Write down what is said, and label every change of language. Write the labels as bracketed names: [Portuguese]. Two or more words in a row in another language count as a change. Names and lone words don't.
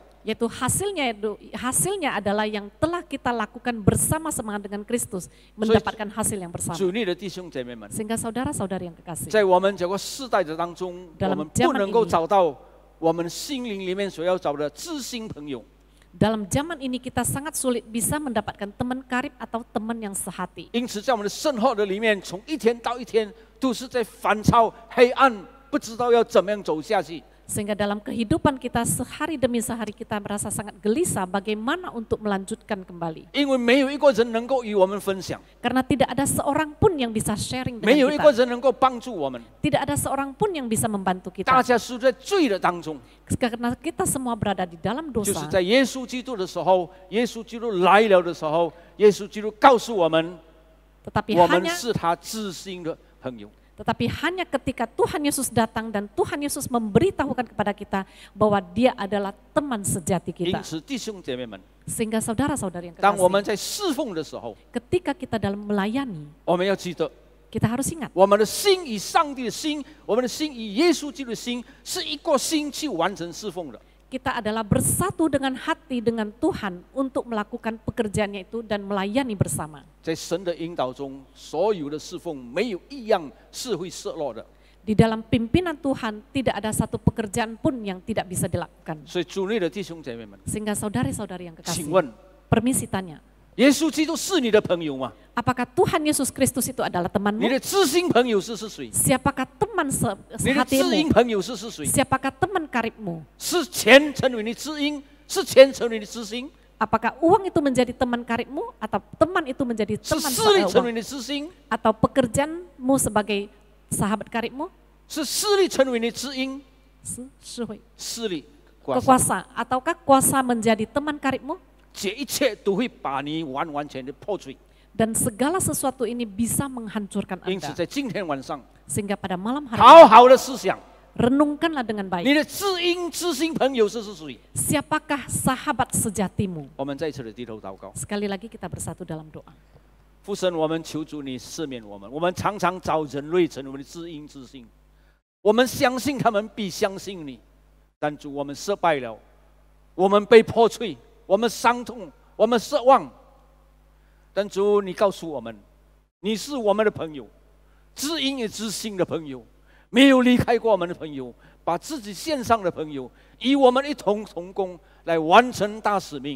[Indonesian] Yaitu hasilnya adalah yang telah kita lakukan bersama-sama dengan Kristus, mendapatkan hasil yang bersama. [Chinese] 主内的弟兄姐妹们， [Indonesian] Sehingga saudara-saudari yang kekasih, [Chinese] 在我们这个世代的当中，我们不能够找到我们心灵里面所要找的知心朋友。 [Indonesian] dalam zaman ini kita sangat sulit bisa mendapatkan teman karib atau teman yang sehati. [Chinese] 因此，在我们的生活的里面，从一天到一天，都是在烦躁、黑暗，不知道要怎么样走下去。 [Indonesian] Sehingga dalam kehidupan kita sehari demi sehari kita merasa sangat gelisah bagaimana untuk melanjutkan kembali. [Chinese] 因为没有一个人能够与我们分享， [Indonesian] Karena tidak ada seorang pun yang bisa sharing [Chinese] 没有 [Indonesian] dengan [Chinese] 一个 [Indonesian] kita. [Chinese] 人能够帮助我们。 [Indonesian] Tidak ada seorang pun yang bisa membantu [Chinese] 大 [Indonesian] kita. [Chinese] 家是在罪的当中， [Indonesian] Karena kita semua berada di dalam [Chinese] 就是 [Indonesian] dosa. [Chinese] 在耶稣基督的时候，耶稣基督来了的时候，耶稣基督告诉我们， [Indonesian] Tetapi [Chinese] 我们 [Indonesian] hanya [Chinese] 是他知心的朋友。 [Indonesian] Tetapi hanya ketika Tuhan Yesus datang dan Tuhan Yesus memberitahukan kepada kita bahwa Dia adalah teman sejati [Chinese] 因 [Indonesian] kita. [Chinese] 此，弟兄姐妹们， [Indonesian] Sehingga saudara-saudari yang [Chinese] 当我们 [Indonesian] kekasih, [Chinese] 在侍奉的时候， [Indonesian] ketika kita dalam melayani, [Chinese] 我们要记得， [Indonesian] kita harus ingat [Chinese] 我们的心与上帝的心，我们的心与耶稣基督的心，是一个心去完成侍奉的。 [Indonesian] kita adalah bersatu dengan hati dengan Tuhan untuk melakukan pekerjaannya itu dan melayani bersama. [Chinese] 在神的引导中，所有的侍奉没有一样是会失落的。 [Indonesian] Di dalam pimpinan Tuhan tidak ada satu pekerjaan pun yang tidak bisa dilakukan. [Chinese] 所以，主内的弟兄姐妹们， [Indonesian] Sehingga saudari-saudari yang [Chinese] 请 [Indonesian] kekasih, [Chinese] 问， [Indonesian] permisi tanya, [Chinese] 耶稣基督是你的朋友吗？ [Indonesian] apakah Tuhan Yesus Kristus itu adalah [Chinese] 你 [Indonesian] temanmu? [Chinese] 的知心朋友是谁？ [Indonesian] Siapakah teman [Chinese] 你的知音 [Indonesian] sehatimu? [Chinese] 朋友是谁？ [Indonesian] Siapakah teman karibmu? [Chinese] 是钱成为你知音，是钱成为你知心， [Indonesian] Apakah uang itu menjadi teman karibmu atau teman itu menjadi [Chinese] 是 [Indonesian] teman [Chinese] 势力成为 [Indonesian] uang? [Chinese] 你知心， [Indonesian] Atau pekerjaanmu sebagai sahabat karibmu? [Chinese] 是势力成为你知音， Suhui. 势力 [Indonesian] Kekuasa. Ataukah kuasa menjadi teman karibmu? [Chinese] 这一切都会把你完完全的破碎。 [Indonesian] Dan segala sesuatu ini bisa menghancurkan [Chinese] 因此， [Indonesian] Anda. [Chinese] 在今天晚上， [Indonesian] Sehingga pada malam hari [Chinese] 好 [Indonesian] ini, [Chinese] 好的思想， [Indonesian] renungkanlah dengan [Chinese] 你 [Indonesian] baik. [Chinese] 的知音知心朋友是谁？ [Indonesian] Siapakah sahabat sejatimu? [Chinese] 我们再次的低头祷告。 [Indonesian] Sekali lagi kita bersatu dalam doa. [Chinese] 父神，我们求主你赦免我们。我们常常找人类成为我们的知音知心，我们相信他们比相信你，但主我们失败了，我们被破碎，我们伤痛，我们失望。但主你告诉我们，你是我们的朋友，知音也知心的朋友，没有离开过我们的朋友，把自己献上的朋友，与我们一同同工来完成大使命。